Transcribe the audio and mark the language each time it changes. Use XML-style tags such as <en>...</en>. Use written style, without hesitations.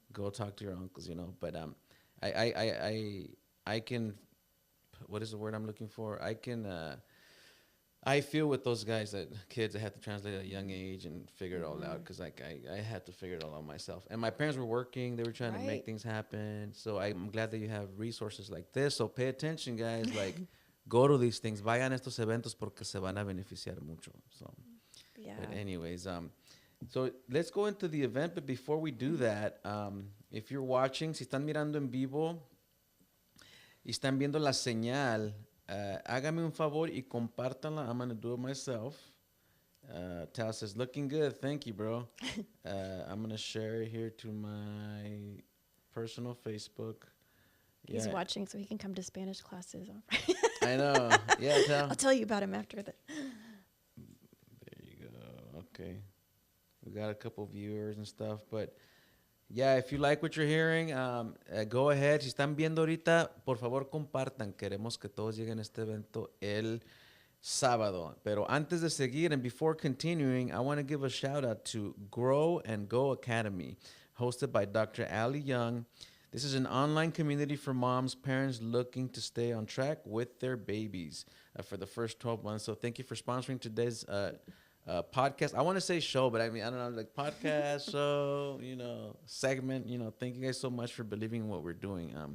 <en>Go talk to your uncles, you know. But I can, what is the word I'm looking for? I feel with those guys that kids that have to translate at a young age and figure it all out because like I had to figure it all out myself. And my parents were working; they were trying to make Right. things happen. So I'm glad that you have resources like this. So pay attention, guys. Like, go to these things.</en> <es>Vayan a estos eventos porque se van a beneficiar mucho.</es> <en>So, Yeah. but anyways, so let's go into the event. But before we do that, if you're watching,</en> <es>si están mirando en vivo y están viendo la señal. Hágame un favor y compártanla.</es> <en>I'm going to do it myself. Tal says, looking good. Thank you, bro. I'm going to share it here to my personal Facebook. He's watching so he can come to Spanish classes. I know. Yeah, Tal. I'll tell you about him after that. There you go. Okay. We got a couple viewers and stuff, but yeah, if you like what you're hearing, go ahead.</en> <es>Si están viendo ahorita, por favor compartan. Queremos que todos lleguen a este evento el sábado. Pero antes de seguir</es> <en>and before continuing, I want to give a shout out to Grow and Go Academy, hosted by Dr. Ali Young. This is an online community for moms, parents looking to stay on track with their babies for the first 12 months. So thank you for sponsoring today's podcast. I want to say show, but I mean, I don't know, like podcast, show, segment, thank you guys so much for believing in what we're doing.</en>